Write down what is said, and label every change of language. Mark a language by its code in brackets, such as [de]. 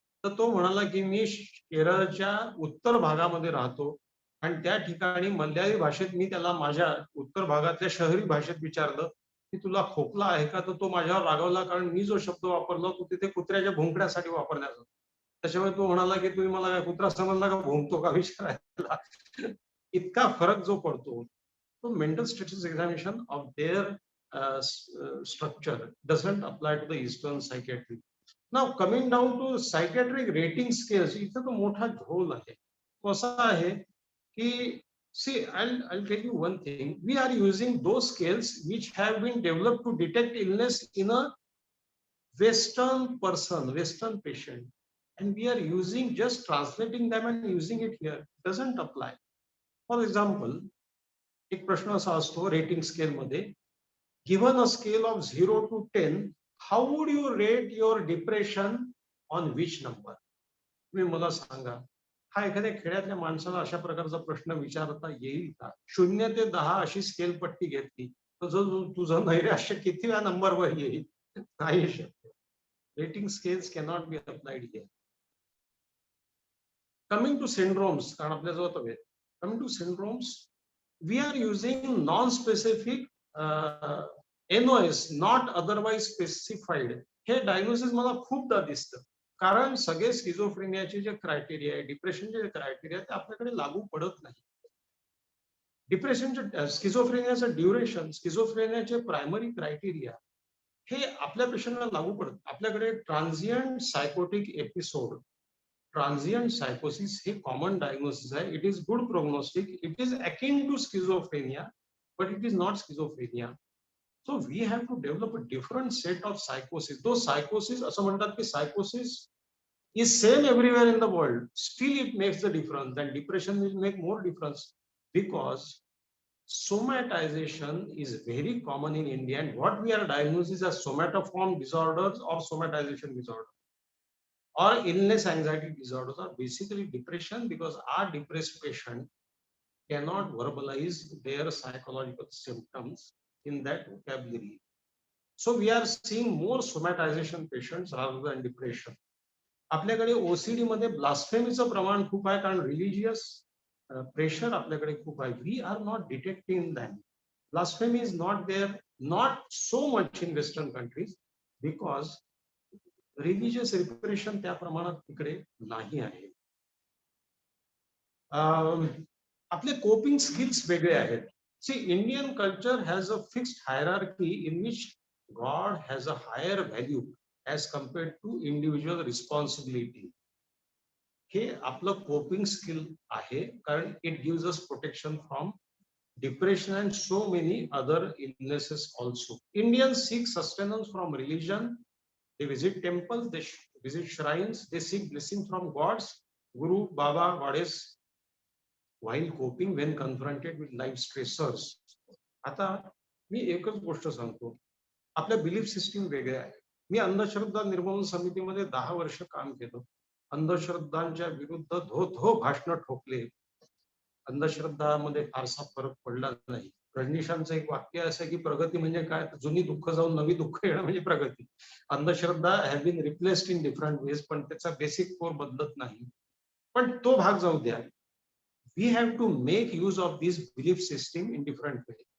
[mr] तर तो म्हणाला की मी केरळच्या उत्तर भागामध्ये राहतो आणि त्या ठिकाणी मल्याळी भाषेत मी त्याला माझ्या उत्तर भागातल्या शहरी भाषेत विचारलं की तुला खोकला आहे का. तर तो माझ्यावर रागावला, कारण मी जो शब्द वापरला तो तिथे कुत्र्याच्या भुंकण्यासाठी वापरला जातो. त्याच्यामुळे तो म्हणाला की तुम्ही मला काय कुत्रा समजला का, भुंकतो का विचारायला. इतका फरक जो पडतो तो [en] Mental status examination of their structure doesn't apply to the Eastern psychiatry. Now coming down to psychiatric rating scales, [mr] इथं तो मोठा झोल आहे. तो असा आहे की [en] see, I'll tell you one thing. We are using those scales which have been developed to detect illness in a Western person, Western patient, and we are using just translating them and using it here. Doesn't apply. For example, [mr] एक प्रश्न असा असतो rating scale मध्ये, [en] given a scale of 0 to 10, how would you rate your depression on which number? [mr] तुम्ही मला सांगा, हा एखाद्या खेड्यातल्या माणसाला अशा प्रकारचा प्रश्न विचारता येईल का. 0 ते 10 अशी स्केल पट्टी घेतली तर तुझं नैराश्य कितव्या नंबरवर येईल. नाही शक्य. [en] Rating scales cannot be applied here. Coming to syndromes, [mr] कारण आपल्याजवळ तो वेळ. [en] Coming to syndromes, we are using non specific NOS, not otherwise specified. [mr] हे डायग्नोसिस मला खूपदा दिसतं, कारण सगळे स्किझोफ्रेनियाचे जे क्रायटेरिया आहे, डिप्रेशनचे जे क्रायटेरिया ते आपल्याकडे लागू पडत नाही. डिप्रेशनचे स्किझोफ्रेनियाचं ड्युरेशन, स्किझोफ्रेनियाचे प्रायमरी क्रायटेरिया हे आपल्या पेशंटला लागू पडत. आपल्याकडे ट्रान्झियंट सायकोटिक एपिसोड, ट्रान्झियंट सायकोसिस हे कॉमन डायग्नोसिस आहे. [en] It is good prognostic. It is akin to schizophrenia, but it is not schizophrenia. So we have to develop a different set of psychosis. Those psychosis, [mr] असं म्हणतात की [en] psychosis is same everywhere in the world. Still it makes the difference. And depression will make more difference because somatization is very common in India. And what we are diagnosing as somatoform disorders or somatization disorder or illness anxiety disorders are basically depression, because our depressed patient cannot verbalize their psychological symptoms in that vocabulary. So we are seeing more somatization patients rather than depression. [mr] आपल्याकडे OCD मध्ये ब्लास्फेमीचं प्रमाण खूप आहे, कारण religious pressure आपल्याकडे खूप आहे. [en] We are not detecting them. Blasphemy is not there, not so much in western countries, because religious repression [mr] त्या प्रमाणात तिकडे नाही आहे. आपले कोपिंग स्किल्स वेगळे आहेत. [en] See, Indian culture has a fixed hierarchy in which God has a higher value as compared to individual responsibility. [mr] हे आपलं कोपिंग स्किल आहे, कारण [en] it gives us protection from depression and so many other illnesses also. Indians seek sustenance from religion. They visit temples, they visit shrines, they seek blessing from gods, Guru, Baba, Goddess, while coping when confronted with life stressors. [mr] आता मी एकच गोष्ट सांगतो, आपल्या belief system वेगळ्या आहे. मी अंधश्रद्धा निर्मूलन समितीमध्ये 10 वर्ष काम केलं. अंधश्रद्धांच्या विरुद्ध धो भाषण ठोकले. अंधश्रद्धामध्ये फारसा फरक पडला नाही. रजनीशांचं एक वाक्य असं आहे की प्रगती म्हणजे काय, जुनी दुःख जाऊन नवी दुःख येणं म्हणजे प्रगती. [en] अंधश्रद्धा have been replaced in different ways, [mr] पण त्याचा बेसिक कोर बदलत नाही. पण तो भाग जाऊ द्या. [en] We have to make use of this belief system in different way.